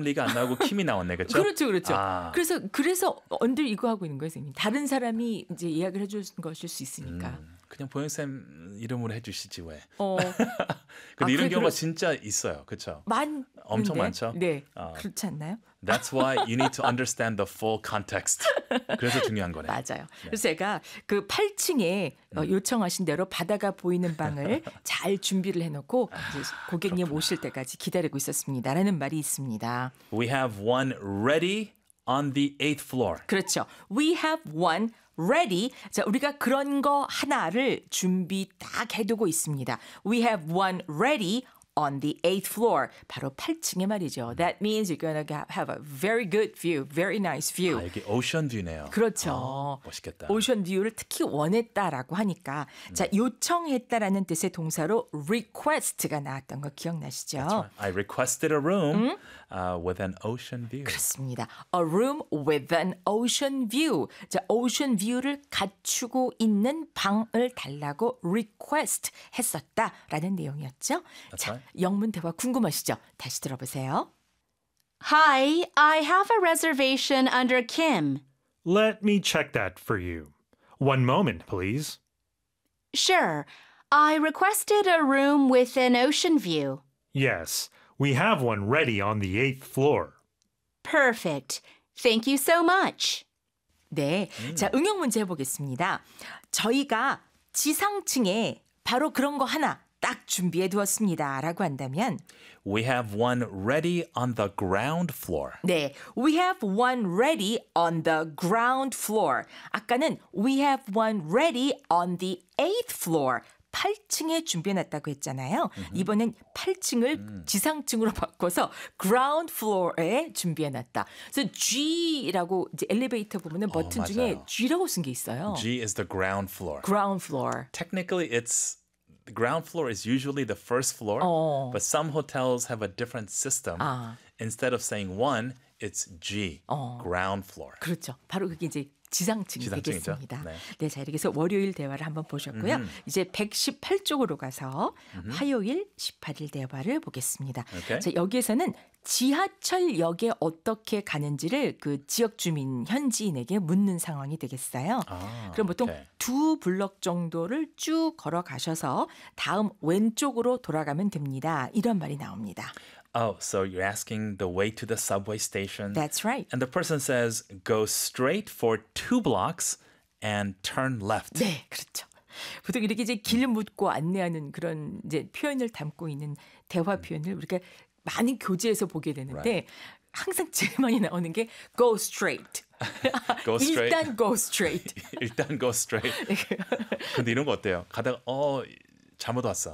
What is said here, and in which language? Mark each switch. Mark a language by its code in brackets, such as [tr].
[ko] 리가 안 나오고 킴이 나왔네, 그렇죠? 그렇죠, 그렇죠. 아. 그래서 언들 이거 하고 있는 거예요, 선생님. 다른 사람이 이제 예약을 해준 것일 수 있으니까. 그냥 보영 쌤 이름으로 해주시지 왜? 근데 아, 이런 경우가 진짜 있어요, 그렇죠? 엄청 많죠? 네, 그렇지 않나요? [en] That's why you need to understand the full context. [ko] 그래서 중요한 거네요. 맞아요. 네. 그래서 제가 그 8층에 요청하신 대로 바다가 보이는 방을 잘 준비를 해놓고 이제 고객님 그렇구나. 오실 때까지 기다리고 있었습니다라는 말이 있습니다. [en] We have one ready on the 8th floor. [ko] 그렇죠. [en] We have one ready. [ko] 자, 우리가 그런 거 하나를 준비 딱 해두고 있습니다. [en] We have one ready on the 8th floor. [ko] 바로 8층에 말이죠. [en] That means you're going to have a very good view, very nice view. [ko] 아, 이게 오션 뷰네요. 그렇죠. 멋있겠다. 오션 뷰를 특히 원했다라고 하니까 자, 요청했다라는 뜻의 동사로 request가 나왔던 거 기억나시죠? [en] That's right. I requested a room with an ocean view. [ko] 그렇습니다. [en] A room with an ocean view. [ko] 자, 오션 뷰를 갖추고 있는 방을 달라고 request 했었다라는 내용이었죠. [en] That's right. [ko] 영문 대화 궁금하시죠? 다시 들어보세요. [en] Hi, I have a reservation under Kim. Let me check that for you. One moment, please. Sure. I requested a room with an ocean view. Yes, we have one ready on the 8th floor. Perfect. Thank you so much. [ko] 네, 자, 응용 문제 해보겠습니다. 저희가 지상층에 바로 그런 거 하나 딱 준비해 두었습니다. 라고 한다면 [en] We have one ready on the ground floor. 네, we have one ready on the ground floor. [ko] 아까는 [en] we have one ready on the 8th floor. [ko] 8층에 준비해 놨다고 했잖아요. 이번엔 8층을 지상층으로 바꿔서 ground floor에 준비해 놨다. 그래서 G라고 이제 엘리베이터 부분은 버튼 중에 G라고 쓴 게 있어요. [en] G is the ground floor. Ground floor. Technically, it's The ground floor is usually the first floor, but some hotels have a different system. Instead of saying one, it's G, ground floor. [ko] 그렇죠. 바로 그게 이제 지상층이 되겠습니다. 네. 네, 자, 이렇게 해서 월요일 대화를 한번 보셨고요. 이제 118쪽으로 가서 화요일 18일 대화를 보겠습니다. [en] Okay. [ko] 자, 여기에서는 지하철역에 어떻게 가는지를 그 지역 주민 현지인에게 묻는 상황이 되겠어요. 그럼 보통 [en] okay. [ko] 두 블럭 정도를 쭉 걸어가셔서 다음 왼쪽으로 돌아가면 됩니다. 이런 말이 나옵니다. [en] Oh, so you're asking the way to the subway station? That's right. And the person says, go straight for two blocks and turn left. [ko] 네, 그렇죠. 보통 이렇게 이제 길 묻고 안내하는 그런 이제 표현을 담고 있는 대화 표현을 우리가 많은 교재에서 보게 되는데 [en] right. [ko] 항상 제일 많이 나오는 게 [en] go straight. go straight. [ko] 일단 [en] go straight. [ko] 일단 [en] go straight. [ko] 근데 이런 거 어때요? 가다가 잘못 왔어.